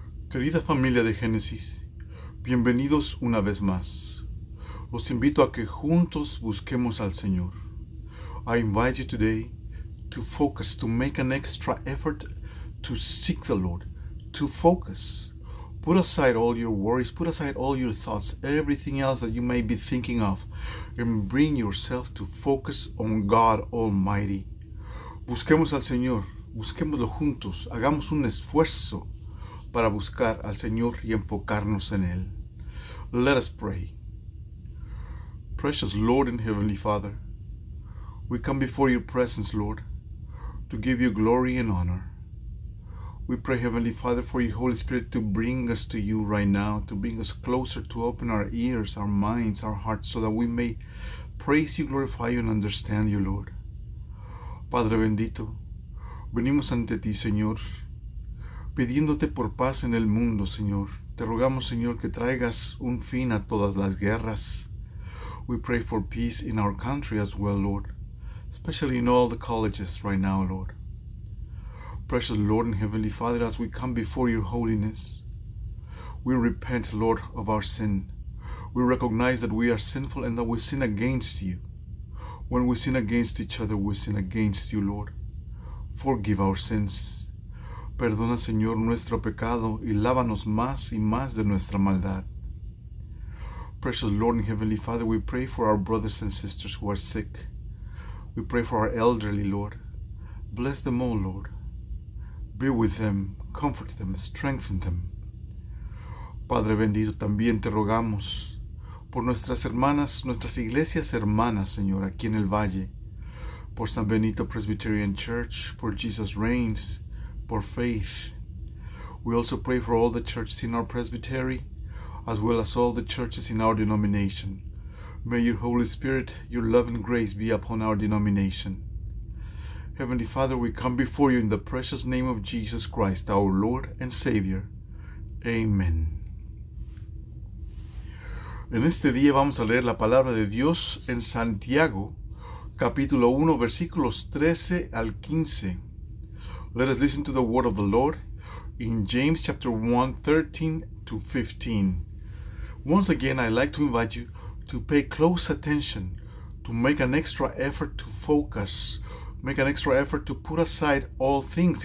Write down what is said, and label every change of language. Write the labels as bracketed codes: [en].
[es] Querida familia de Génesis, bienvenidos una vez más. Los invito a que juntos busquemos al Señor. [en] I invite you today to focus, to make an extra effort to seek the Lord, to focus. Put aside all your worries, put aside all your thoughts, everything else that you may be thinking of, and bring yourself to focus on God Almighty. [es] Busquemos al Señor, busquémoslo juntos, hagamos un esfuerzo para buscar al Señor y enfocarnos en Él. [en] Let us pray. Precious Lord and Heavenly Father, we come before your presence, Lord, to give you glory and honor. We pray, Heavenly Father, for your Holy Spirit to bring us to you right now, to bring us closer, to open our ears, our minds, our hearts, so that we may praise you, glorify you, and understand you, Lord. [es] Padre bendito, venimos ante ti, Señor, pidiéndote por paz en el mundo, Señor. Te rogamos, Señor, que traigas un fin a todas las guerras. [en] We pray for peace in our country as well, Lord, especially in all the colleges right now, Lord. Precious Lord and Heavenly Father, as we come before your holiness, we repent, Lord, of our sin. We recognize that we are sinful and that we sin against you. When we sin against each other, we sin against you, Lord. Forgive our sins. [es] Perdona, Señor, nuestro pecado y lávanos más y más de nuestra maldad. [en] Precious Lord and Heavenly Father, we pray for our brothers and sisters who are sick. We pray for our elderly, Lord. Bless them all, Lord. Be with them, comfort them, strengthen them. [es] Padre bendito, también te rogamos por nuestras hermanas, nuestras iglesias hermanas, Señor, aquí en el Valle, por [en] San Benito Presbyterian Church, [es] por Jesus Reigns, por Faith. [en] We also pray for all the churches in our presbytery, as well as all the churches in our denomination. May your Holy Spirit, your love and grace be upon our denomination. Heavenly Father, we come before you in the precious name of Jesus Christ, our Lord and Savior. Amen. [es] En este día vamos a leer la palabra de Dios en Santiago, capítulo 1, versículos 13 al 15. [en] Let us listen to the word of the Lord in James chapter 1, 13 to 15. Once again, I'd like to invite you to pay close attention, to make an extra effort to focus, make an extra effort to put aside all things.